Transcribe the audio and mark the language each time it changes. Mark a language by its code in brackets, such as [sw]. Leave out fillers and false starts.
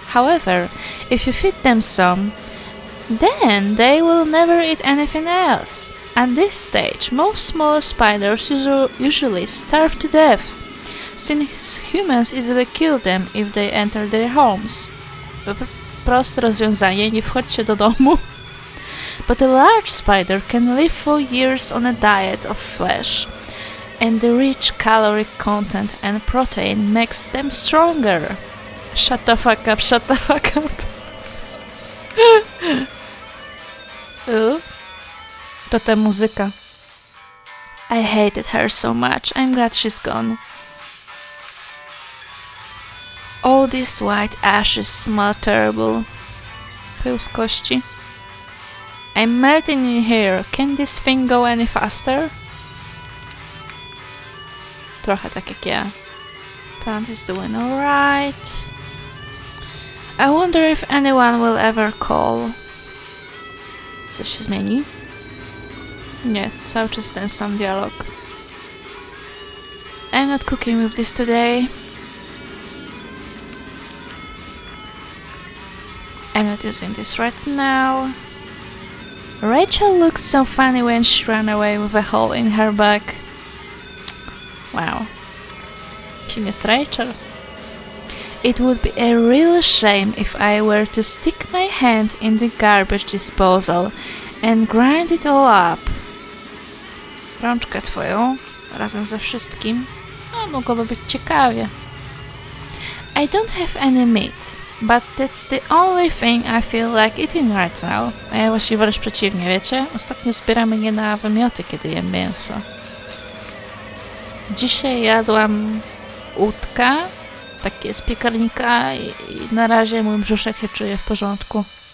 [en] However, if you feed them some, then they will never eat anything else. At this stage, most small spiders usually starve to death, since humans easily kill them if they enter their homes. [pl] Proste rozwiązanie, nie wchodźcie do domu. [en] But a large spider can live for years on a diet of flesh, and the rich caloric content and protein makes them stronger. Shut the fuck up, shut the fuck up. [pl] To ta muzyka. [en] I hated her so much. I'm glad she's gone. All these white ashes smell terrible. [pl] Pył z kości. [en] I'm melting in here. Can this thing go any faster? [pl] Trochę tak jak ja. [en] Plant is doing alright. I wonder if anyone will ever call. [pl] Coś się zmieni? Nie, cały czas ten sam dialog. [en] I'm not cooking with this today. I'm not using this right now. Rachel looks so funny when she ran away with a hole in her back. Wow. [pl] Kim jest Rachel? [en] It would be a real shame if I were to stick my hand in the garbage disposal and grind it all up. [pl] Rączkę twoją, razem ze wszystkim. No, mogłoby być ciekawie. [en] I don't have any meat, but that's the only thing I feel like eating right now. [pl] A ja właściwie wręcz przeciwnie, wiecie? Ostatnio zbieramy je na wymioty, kiedy jem mięso. Dzisiaj jadłam udka, takie z piekarnika i na razie mój brzuszek się czuje w porządku.